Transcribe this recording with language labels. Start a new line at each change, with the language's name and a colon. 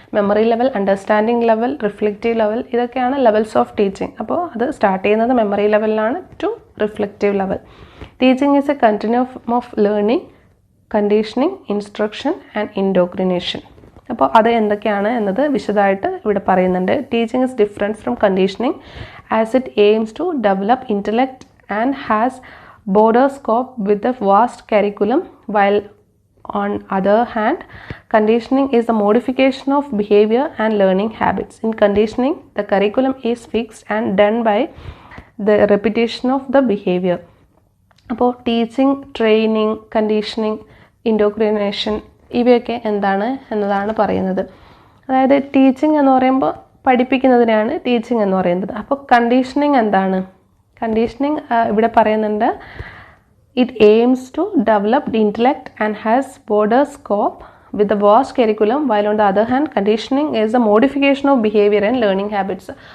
English: Memory level, understanding level, reflective level, ഇതൊക്കെയാണ് levels of teaching.
Malayalam: അപ്പോൾ അത് സ്റ്റാർട്ട് ചെയ്യുന്നത് മെമ്മറി ലെവലിലാണ് to reflective level.
English: Teaching is a continuum of learning, conditioning, instruction and indoctrination.
Malayalam: അപ്പോൾ അത് എന്തൊക്കെയാണ് എന്നത് വിശദമായിട്ട് ഇവിടെ പറയുന്നുണ്ട്.
English: Teaching is different from conditioning as it aims to develop intellect and has broader scope with a vast curriculum, while on other hand, conditioning is the modification of behavior and learning habits. In conditioning, the curriculum is fixed and done by the repetition of the behavior.
Malayalam: അപ്പോൾ teaching, training, conditioning, ഇൻഡോക്രിനേഷൻ ഇവയൊക്കെ എന്താണ് എന്നതാണ് പറയുന്നത്. അതായത് teaching എന്ന് പറയുമ്പോൾ പഠിപ്പിക്കുന്നതിനാണ് teaching എന്ന് പറയുന്നത്. അപ്പോൾ കണ്ടീഷനിങ് എന്താണ്? കണ്ടീഷനിങ് ഇവിടെ പറയുന്നുണ്ട്,
English: it aims to develop the intellect and has broader scope with a vast curriculum, while on the other hand, conditioning is the modification of behavior and learning habits.